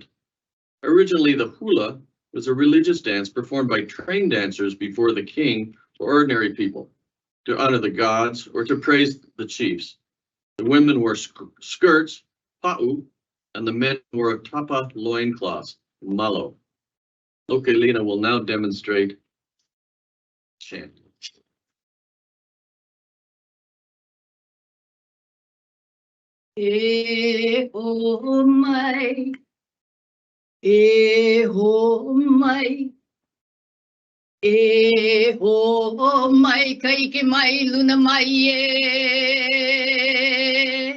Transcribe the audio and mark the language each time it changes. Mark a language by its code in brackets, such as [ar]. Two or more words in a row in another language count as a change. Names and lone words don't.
[en] Originally, the hula was a religious dance performed by trained dancers before the king or ordinary people to honor the gods or to praise the chiefs. The women wore skirts, pa'u, and the men wore tapa loincloths, malo. Lokelina will now demonstrate chant. [haw] E ho mai, e ho mai, e ho mai, kai ke mai luna mai e.